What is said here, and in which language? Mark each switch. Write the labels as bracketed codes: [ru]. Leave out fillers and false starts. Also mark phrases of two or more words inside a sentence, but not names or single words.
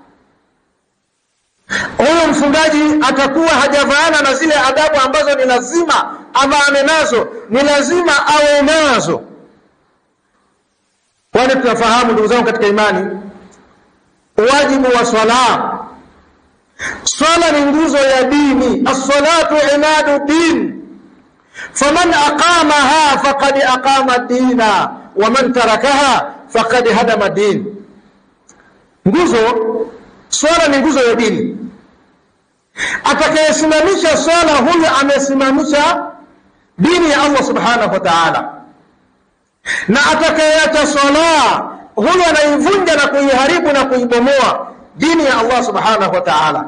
[sw] Huyo mfungaji atakuwa hajavaana na zile adabu ambazo ni lazima amane nazo, ni lazima awe nazo. Kwani tunafahamu ndugu zangu katika imani wajibu wa swala. Swala ni nguzo ya dini. [ar] الصلاة عماد الدين فمن أقامها فقد أقام الدين ومن تركها فقد هدم الدين. [sw] Swala ni nguzo ya dini. Atakayesimamisha swala, huyo amesimamisha dini ya Allah [ar] سبحانه وتعالى, [sw] na atakayeacha swala, huyo anaivunja na kuiharibu na kuibomoa dini ya Allah [ar] سبحانه وتعالى.